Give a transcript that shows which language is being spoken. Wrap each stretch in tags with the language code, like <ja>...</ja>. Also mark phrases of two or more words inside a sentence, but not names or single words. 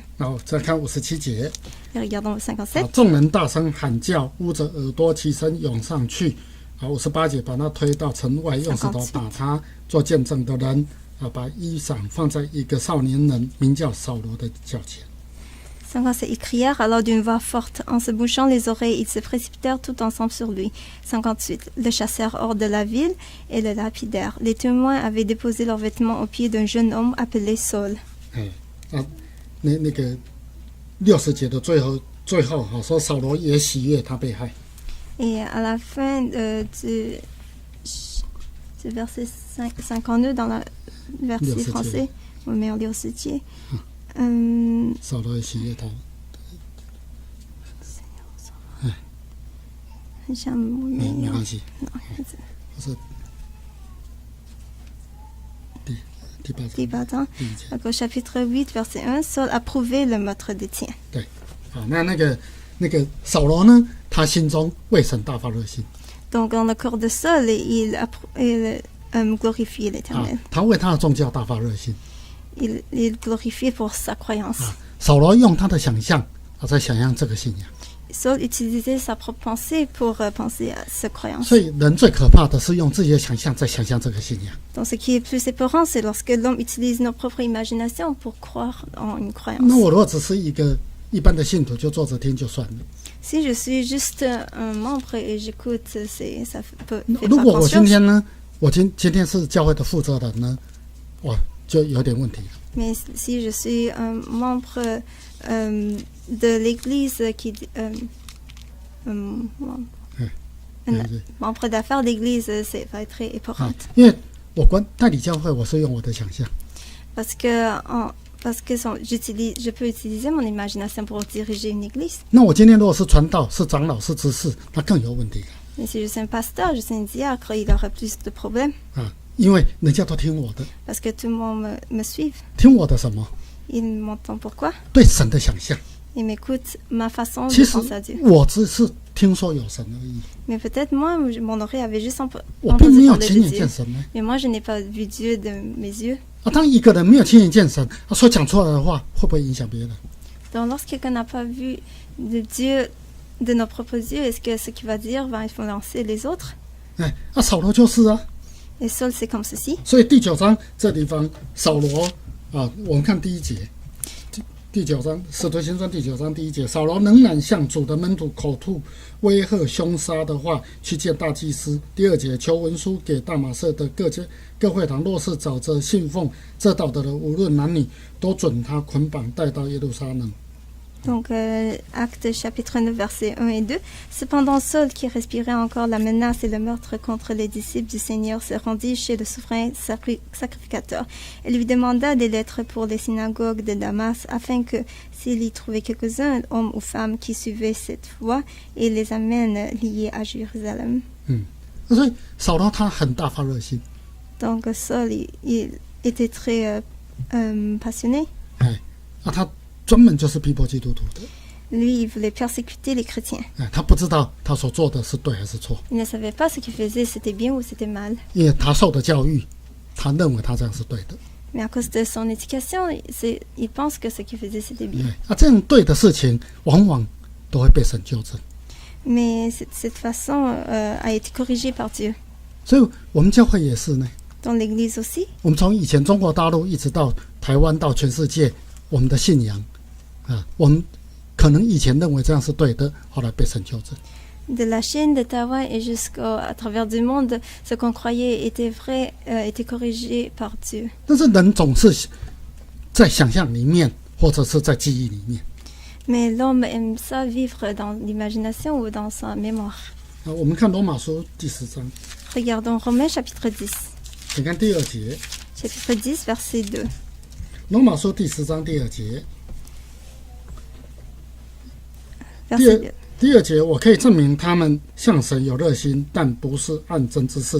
<zh>然后再看57节，</zh> <fr>Et regardons le 57.</fr> <zh>众人大声喊叫，捂着耳朵起身涌上去。58节，把他推到城外，用石头打他，做见证的人。把衣裳放在一个少年人名叫扫罗的脚前。</zh> <fr>57. Ils crièrent alors d'une voix forte. En se bouchant les oreilles, ils se précipitèrent tout ensemble sur lui. 58. Le chassèrent hors de la ville et le lapidèrent. Les témoins avaient déposé leurs vêtements aux pieds d'un jeune homme appelé Saul.</fr> <zh>那个60节的最后说扫罗也喜悦他被害。</zh> <fr>Et à la fin du verset 52 dans la verset français, on met en lire ce tiers.</fr> <zh>扫罗也喜悦他。没关系。是第8章。</zh> <fr>Au chapitre 8, verset 1, Saul approuvait le meurtre d'Étienne.</fr> <zh>对，好，那个扫罗呢，他心中为神大发热心。</zh> <fr>Donc dans le corps de Saul, il glorifiait l'Éternel.</fr> <zh>他为他的宗教大发热心。</zh> <fr>il glorifie pour sa croyance.</fr> <zh>扫罗用他的想象在想象这个信仰。</zh> <fr>Saul utilisait sa propre pensée pour penser à cette croyance.</fr> <zh>所以人最可怕的是用自己的想象在想象这个信仰。</zh> <fr>Donc ce qui est plus épeurant, c'est lorsque l'homme utilise nos propres imaginations pour croire en une croyance.</fr> <zh>那我如果只是一个一般的信徒，就坐着听就算了。</zh> <fr>Si je suis juste un membre et j'écoute, ça peut faire</fr> <zh>如</zh> <fr>pas</fr> <zh>果我今</zh> <fr>conscience.</fr> <zh>天呢，我今天是教会的负责人呢，哇，就有点问题了。</zh> <fr>Mais si je suis un membre de l'Église qui... un membre d'affaires d'Église, ça va être très épeurant.</fr> <zh>因为我代理教会，我是用我的想象。</zh> <fr>Parce que je peux utiliser mon imagination pour diriger une église.</fr> <zh>那我今天如果是传道、是长老、是执事，那更有问题了。</zh> <fr>Mais si je suis un pasteur, je suis un diacre, il aura plus de problèmes.</fr> <zh>因为人家都听我的，</zh> <fr>Parce que tout le monde me suit.</fr> <zh>听我的什么？</zh> <fr>Il m'entend pourquoi?</fr> <zh>对神的想象。</zh> <fr>Il m'écoute ma façon</fr> <zh>其</zh> <fr>de</fr> <zh>实</zh> <fr>penser à Dieu.</fr> <zh>我只是听说有神而已，</zh> <fr>Mais peut-être moi, mon oreille avait juste</fr> <zh>我并没</zh> <fr>entendu</fr> <zh>有</zh> <fr>parler</fr> <zh>亲</zh> <fr>de</fr> <zh>眼</zh> <fr>Dieu.</fr> <zh>见神呢。</zh> <fr>Mais moi, je n'ai pas vu Dieu de mes yeux.</fr> <zh>当一个人没有亲眼见神，他所讲出来的话会不会影响别人？</zh> <fr>Donc lorsque quelqu'un n'a pas vu de Dieu de nos propres yeux, est-ce que ce qu'il va dire va influencer les autres?</fr> <zh>扫罗就是啊。</zh> <fr>Et Saul, c'est comme ceci.</fr> <zh>所以第9章这地方，扫罗我们看第1节，第9章《使徒行传》第9章第1节，扫罗仍然向主的门徒口吐威吓凶杀的话，去见大祭司。第2节，求文书给大马色的各会堂，若是找着信奉这道的人，无论男女，都准他捆绑带到耶路撒冷。</zh> <fr>Donc, Actes chapitre 9, versets 1 et 2. Cependant, Saul, qui respirait encore la menace et le meurtre contre les disciples du Seigneur, se rendit chez le souverain sacrificateur et lui demanda des lettres pour les synagogues de Damas, afin que, s'il y trouvait quelques-uns, hommes ou femmes, qui suivaient cette voie, il les amène liés à Jérusalem.</fr> <zh>所以扫罗他很大发热心，</zh> <fr>Donc, Saul, il était très passionné.</fr> <zh>他专门就是逼迫基督徒的。</zh> <fr>Lui, il voulait persécuter les chrétiens.</fr> <zh>他不知道他所做的是对还是错，</zh> <fr>Il ne savait pas ce qu'il faisait, c'était bien ou c'était mal.</fr> <zh>因为他受的教育，他认为他这样是对的。</zh> <fr>Mais à cause de son éducation, il pense que ce qu'il faisait, c'était bien.</fr> <zh>这样对的事情，往往都会被神纠正。</zh> <fr>Mais cette façon a été corrigée par Dieu.</fr> <zh>所以我们教会也是呢。</zh> <fr>Dans l'Église aussi,</fr> <zh>我们从以前中国大陆一直到台湾到全世界，我们的信仰我们可能以前认为这样是对的，后来被神纠正。</zh> <fr>de la Chine, de Taïwan et jusqu'à travers du monde, ce qu'on croyait était vrai était corrigé par Dieu.</fr> <zh>但是人总是在想象里面，或者是在记忆里面。</zh> <fr>Mais l'homme aime ça vivre dans l'imagination ou dans sa mémoire.</fr> <zh>我们看罗马书第10章，</zh> <fr>Regardons Romains chapitre 10.</fr> <zh>请看第2节，</zh> <fr>Chapitre 10, verset 2.</fr> <zh>罗马书第10章第2节。</zh> <fr>Verset 2.</fr> <zh>第2节，我可以证明他们向神有热心，但不是按真之事。</zh>